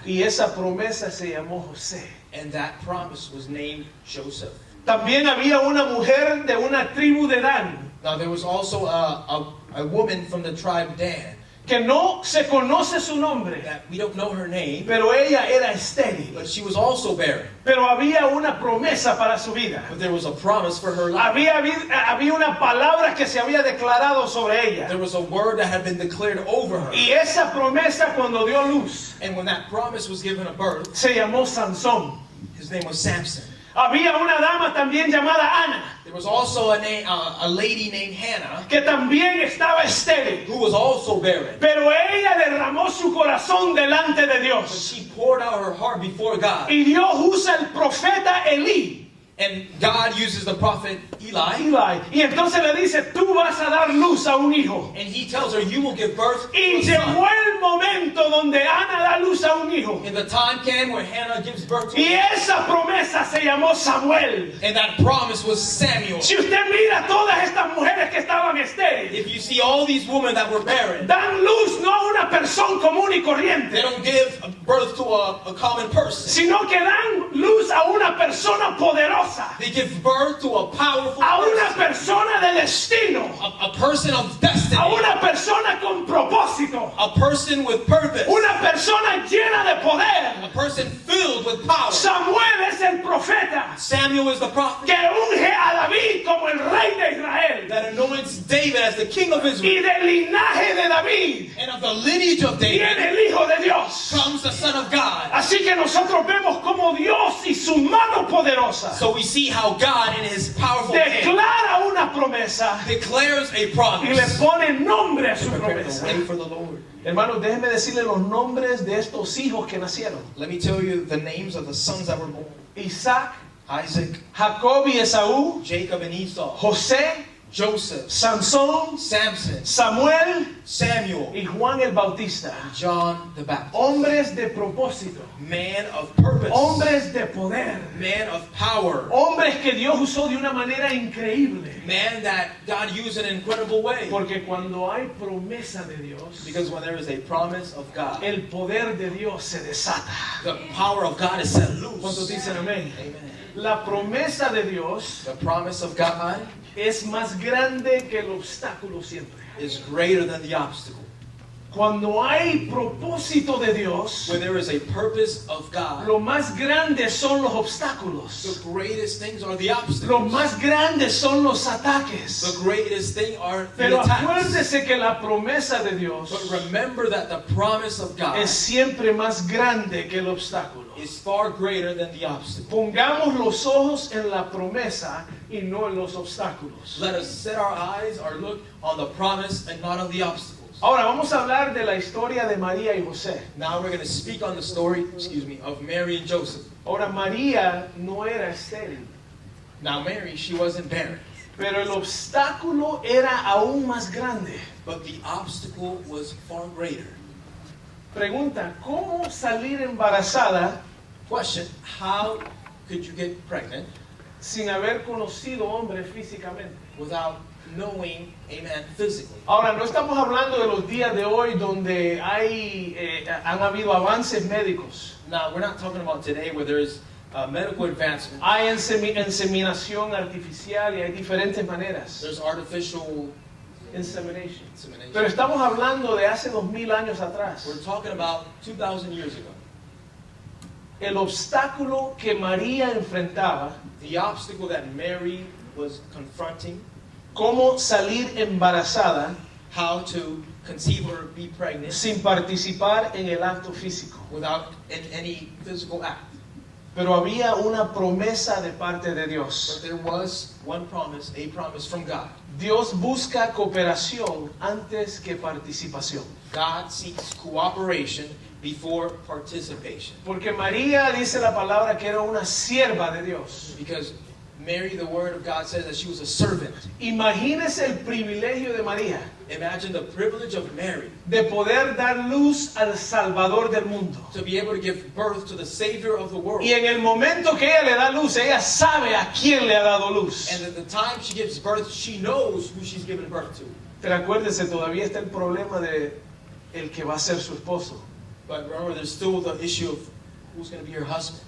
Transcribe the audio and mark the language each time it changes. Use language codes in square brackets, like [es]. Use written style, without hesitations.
[es] Y esa promesa se llamó José. [en] And that promise was named Joseph. [es] También había una mujer de una tribu de Dan, [en] Now, there was also a woman from the tribe Dan. [es] que no se conoce su nombre, [en] That we don't know her name, [es] pero ella era estéril. [en] but she was also barren. [es] Pero había una promesa para su vida. [en] But there was a promise for her life. [es] Había una palabra que se había declarado sobre ella. [en] There was a word that had been declared over her. [es] Y esa promesa cuando dio luz [en] And when that promise was given a birth, [es] se llamó Sansón. [en] his name was Samson. [es] Había una dama también llamada Ana, [en] There was also a lady named Hannah [es] que también estaba estéril. [en] who was also barren. [es] Pero ella derramó su corazón delante de [en] But [es] Dios. [en] she poured out her heart before God. [es] Y Dios usa el profeta Elí. [en] And God uses the prophet Eli. Eli. [es] Y entonces le dice, tú vas a dar luz a un hijo. [en] And he tells her, you will give birth to [es] Y [en] a son. [es] llegó el momento donde Ana da luz a un hijo. [en] And the time came where Hannah gives birth to [es] Y [en] a son. [es] esa promesa se llamó Samuel. [en] And that promise was Samuel. [es] Si usted mira todas estas mujeres que estaban estériles, [en] If you see all these women that were barren, [es] dan luz no a una persona común y [en] they [es] corriente, [en] don't give birth to a common person. [es] sino que dan luz a una persona poderosa, [en] They give birth to a powerful [es] a una [en] person. [es] persona de destino, [en] A person of destiny. [es] a una persona con propósito, [en] A person with purpose. [es] una persona llena de poder. [en] A person filled with power. [es] Samuel es el profeta [en] Samuel is the prophet [es] que unge a David como el rey de Israel. [en] that anoints anoints David as the king of [es] Y [en] Israel. [es] del linaje de David [en] And of the lineage of David [es] viene el Hijo de Dios. [en] comes the Son of God. [es] Así que nosotros vemos como Dios y su mano poderosa [en] So we see how God in his powerful hand [es] declara una promesa [en] declares a [es] y le [en] promise. [es] pone nombre a su [en] Prepare the [es] promesa. [en] way for the Lord. [es] Hermanos, déjenme decirle los nombres de estos hijos que nacieron. [en] Let me tell you the names of the sons that were born. [es] Isaac, [en] Isaac, [es] Jacob y Esaú, [en] Jacob and Esau, [es] José, [en] Joseph, [es] Sansón, [en] Samson, [es] Samuel [en] Samuel, [es] y Juan el Bautista. [en] John the Baptist. [es] Hombres de propósito, [en] Man of purpose, [es] hombres de poder, [en] man of power, [es] hombres que Dios usó de una manera increíble. [en] man that God used in an incredible way. [es] Porque cuando hay promesa de Dios, [en] Because when there is a promise of God, [es] el poder de Dios se desata. [en] the power of God is set [es] ¿Cuántos [en] loose. [es] dicen amén? [en] Amen. [es] La promesa de Dios [en] The promise of God [es] es más grande que el obstáculo siempre. [en] is greater than the obstacle. [es] Cuando hay propósito de Dios, [en] When there is a purpose of God, [es] lo más grande son los [en] the [es] obstáculos. [en] greatest things are the [es] Lo [en] obstacles. [es] más grandes son los ataques. [en] The greatest thing are the [es] Pero [en] attacks. [es] acuérdese que la promesa de Dios [en] But remember that the promise of God [es] es siempre más grande que el obstáculo. [en] is far greater than the obstacle. [es] Pongamos los ojos en la promesa y no en los obstáculos. [en] Let us set our eyes, our look on the promise and not on the obstacles. [es] Ahora vamos a hablar de la historia de María y José. [en] Now we're going to speak on the story, of Mary and Joseph. [es] Ahora María no era estéril, [en] Now Mary, she wasn't barren, [es] pero el obstáculo era aún más grande. [en] but the obstacle was far greater. [es] Pregunta, ¿cómo salir embarazada [en] Question, how could you get pregnant [es] sin haber conocido hombre físicamente? [en] without knowing a man physically? [es] Ahora, no estamos hablando de los días de hoy donde han habido avances médicos. [en] Now, we're not talking about today where there's medical advancement. [es] Hay inseminación artificial y hay diferentes maneras. [en] There's artificial Insemination. insemination. [es] Pero estamos hablando de hace 2000 años atrás. [en] We're talking about 2,000 years ago. [es] El obstáculo que María enfrentaba, [en] The obstacle that Mary was confronting, [es] cómo salir embarazada [en] how to conceive or be pregnant [es] sin participar en el acto físico. [en] without any physical act. [es] Pero había una promesa de parte de [en] But [es] Dios. [en] there was one promise, a promise from God. [es] Dios busca cooperación antes que participación. [en] God seeks cooperation before participation. [es] Porque María dice la palabra que era una sierva de Dios. [en] Because Mary, the word of God says that she was a servant. [es] Imagínese el privilegio de María [en] Imagine the privilege of Mary [es] de poder dar luz al Salvador del mundo. [en] to be able to give birth to the Savior of the world. [es] Y en el momento que ella le da luz, ella sabe a quién le ha dado luz. [en] And at the time she gives birth, she knows who she's giving birth to. [es] Pero acuérdese, todavía está el problema de el que va a ser su esposo. [en] But remember, there's still the issue of who's going to be her husband.